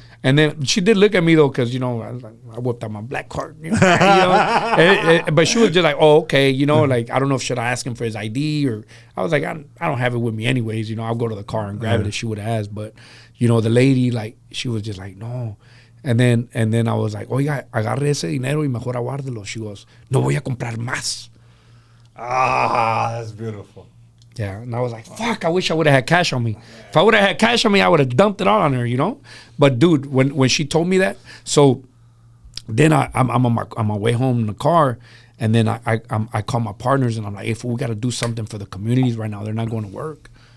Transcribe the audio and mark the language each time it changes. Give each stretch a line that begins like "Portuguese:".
English: And then she did look at me though, because you know, I whipped out my black card, you know? But she was just like, "Oh, okay," you know, like I don't know if should I ask him for his ID, or I was like, I don't have it with me anyways, you know. I'll go to the car and grab it if she would have asked, but you know, the lady, like, she was just like, no. And then I was like,
Spanish: oiga, agarre ese dinero y mejor aguárdelo.
English: She goes,
Spanish: no voy a comprar más.
English: Ah, that's beautiful. Yeah, and I was like, fuck, I wish I would have had cash on me. If I would have had cash on me, I would have dumped it all on her, you know? But dude, when she told me that, so then I'm on my way home in the car, and then I call my partners, and I'm like, hey, fool, we got to do something for the communities right now. They're not going to work.